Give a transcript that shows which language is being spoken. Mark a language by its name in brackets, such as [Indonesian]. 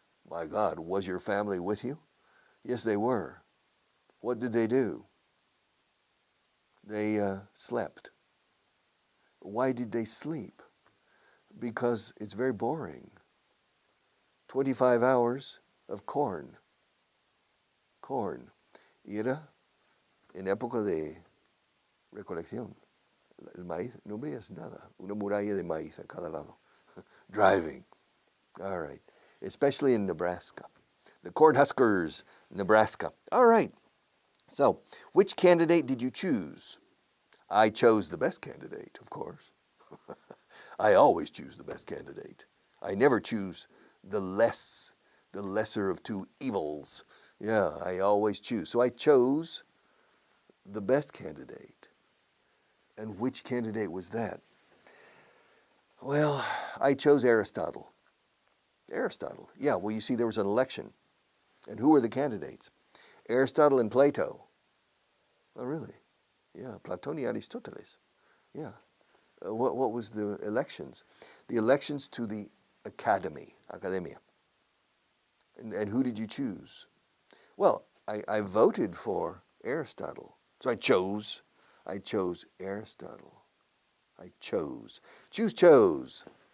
[English] My God, was your family with you? Yes, they were. What did they do? They slept. Why did they sleep? Because it's very boring. 25 hours of corn. [Spanish] Corn. Y era en época de recolección. El maíz, no veías nada. Una muralla de maíz a cada lado. [English] Driving. All right. Especially in Nebraska. The Cornhuskers, Nebraska. All right. So, which candidate did you choose? I chose the best candidate, of course. I always choose the best candidate. I never choose the lesser of two evils. Yeah, I always choose. So I chose the best candidate. And which candidate was that? Well, I chose Aristotle. Aristotle. Yeah, well, you see, there was an election. And who were the candidates? Aristotle and Plato. Oh, really? [Spanish] Yeah, Platón y Aristóteles. [English] Yeah. What was the elections? The elections to the academia. And who did you choose? Well, I voted for Aristotle. So I chose Aristotle. I chose. Chose.